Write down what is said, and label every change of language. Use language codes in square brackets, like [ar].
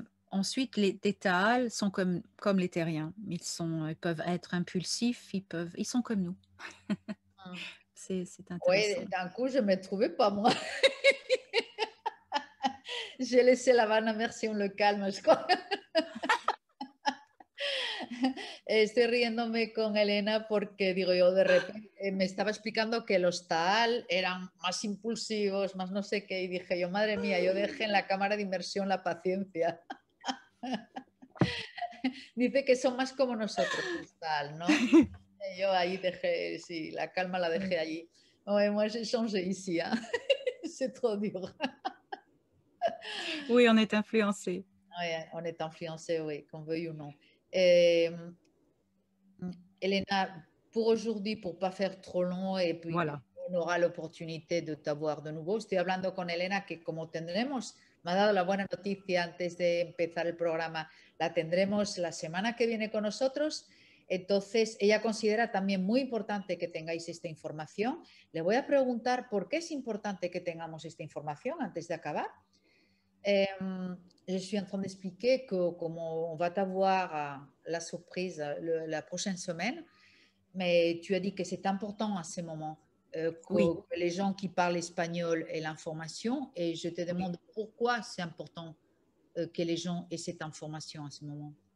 [fr] Ensuite, les Thetaals sont comme les terriens. Ils peuvent être impulsifs, ils sont comme nous. C'est intéressant. Oui, d'un coup, je ne me trouvais pas, moi. J'ai laissé la vanne, merci, on le calme, je crois. [es] Estoy riéndome con Elena porque digo yo, de repente me estaba explicando que los Taal eran más impulsivos, más no sé qué, y dije yo, madre mía, yo dejé en la cámara de inmersión la paciencia. Dice que son más como nosotros, los Taal, ¿no? Yo ahí dejé, sí, la calma la dejé allí. [fr] Ouais, moi, j'ai changé ici, hein. C'est trop dur. Oui, on est influencé. Ouais, on est influencé, oui, qu'on veuille ou non. Elena, pour aujourd'hui, pour pas faire trop long, et puis Voilà. on aura l'opportunité de t'avoir [es] de nuevo. Estoy hablando con Elena, que como tendremos, me ha dado la buena noticia antes de empezar el programa, la tendremos la semana que viene con nosotros. Entonces, ella considera también muy importante que tengáis esta información. Le voy a preguntar por qué es importante que tengamos esta información antes de acabar. [fr] Je suis en train d'expliquer que comme on va t'avoir la surprise la prochaine semaine, mais tu as dit que c'est important à ce moment Oui. que les gens qui parlent espagnol aient l'information, et je te demande pourquoi c'est important que les gens aient cette information à ce moment.